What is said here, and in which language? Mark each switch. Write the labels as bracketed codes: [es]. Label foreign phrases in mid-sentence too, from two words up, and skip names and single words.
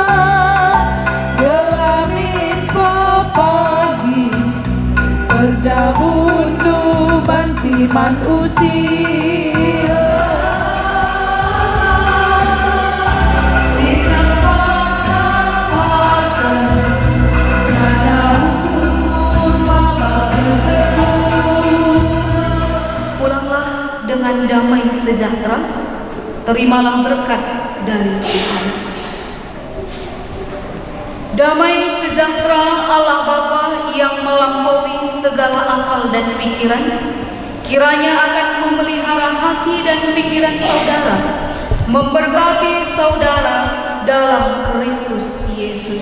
[btx] kerja buntu banciman usia si sampat-sampatan sada ukur mabak kegeluhan. [id] Pulanglah dengan damai sejahtera, terimalah berkat dari Tuhan. Damai sejahtera Allah Bapa yang melampaui segala akal dan pikiran, kiranya akan memelihara hati dan pikiran saudara, memberkati saudara dalam Kristus Yesus.